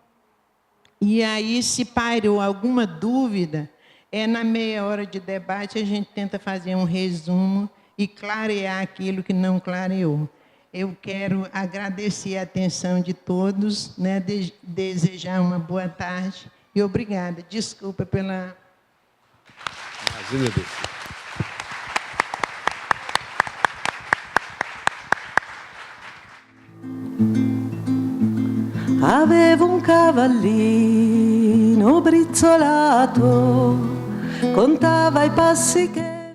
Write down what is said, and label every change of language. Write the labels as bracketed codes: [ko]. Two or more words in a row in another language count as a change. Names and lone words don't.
[pt] E aí, se pairou alguma dúvida, na meia hora de debate a gente tenta fazer um resumo e clarear aquilo que não clareou. Eu quero agradecer a atenção de todos, né, desejar uma boa tarde e obrigada. Desculpa pela... Imagina, Deus. [it] Avevo un cavallino brizzolato, contava i passi che